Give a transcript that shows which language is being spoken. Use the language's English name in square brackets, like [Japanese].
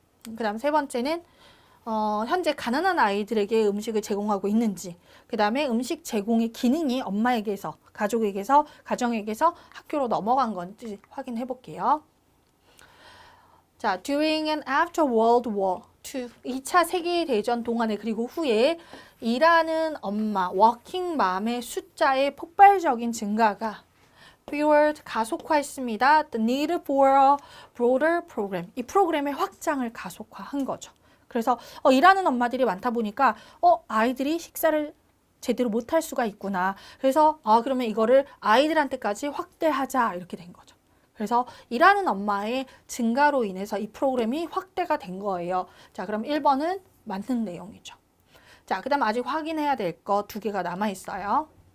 [Korean] 그 다음 세 번째는 현재 가난한 아이들에게 음식을 제공하고 있는지, 그 다음에 음식 제공의 기능이 엄마에게서, 가족에게서, 가정에게서 학교로 넘어간 건지 확인해 볼게요. 자, [English] during and after World War II, [Korean] 2차 세계대전 동안에 그리고 후에 일하는 엄마, 워킹 맘의 숫자의 폭발적인 증가가 fueled, 가속화했습니다. [English] The need for a broader program, [Korean] 이 프로그램의 확장을 가속화한 거죠. 그래서 일하는 엄마들이 많다 보니까 아이들이 식사를 제대로 못할 수가 있구나. 그래서 그러면 이거를 아이들한테까지 확대하자 이렇게 된 거죠. 그래서 일하는 엄마의 증가로 인해서 이 프로그램이 확대가 된 거예요. 자, 그럼 1번은 맞는 내용이죠. 자, 그 다음 아직 확인해야 될 거 2개가 남아있어요.